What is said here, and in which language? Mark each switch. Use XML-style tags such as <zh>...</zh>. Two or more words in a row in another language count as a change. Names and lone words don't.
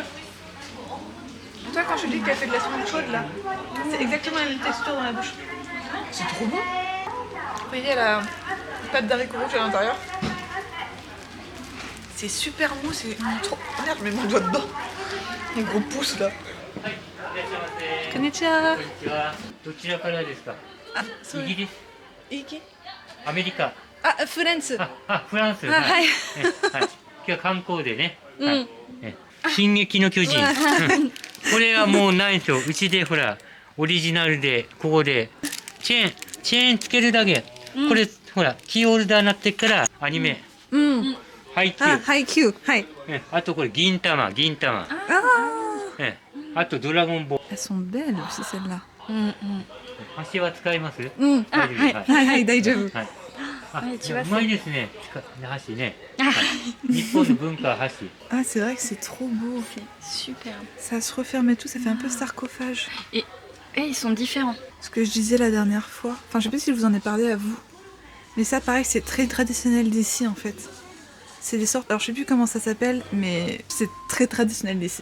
<fr>Toi quand je te dis qu'elle fait de la semoule chaude là, c'est exactement la même texture dans la bouche. C'est trop bon. Vous voyez la pâte d'haricots rouges à l'intérieur. C'est super mou, c'est trop... Oh merde, je mets mon doigt dedans. Mon gros pouce là. Konnichiwa.</fr> <ja>どちらからですか。あ、そうイギリス、いいけアメリカ、あ、フランス。フランス。あ、はい。今日は観光でね。はい進撃の巨人。これはもうないですよ。うちでほらオリジナルでここでチェーンつけるだけ。これほらキーホルダーになってからアニメ。配給。あ、配給。はい。あとこれ銀玉。ああとドラゴンボール。</ja> <fr>Elles sont belles aussi celles-là.</fr> <ja>箸は使います？うん。大丈夫です。はいはい、大丈夫。はい。あ、はいうまいですね。箸ね。日本の文化は箸。</ja> <fr>Ah, c'est vrai que c'est trop beau. C'est superbe. Ça se referme et tout, ça fait un peu sarcophage. Et ils sont différents. Ce que je disais la dernière fois, enfin je sais pas si je vous en ai parlé à vous, mais ça pareil c'est très traditionnel d'ici en fait. C'est des sortes, alors je sais plus comment ça s'appelle, mais c'est très traditionnel d'ici.</fr>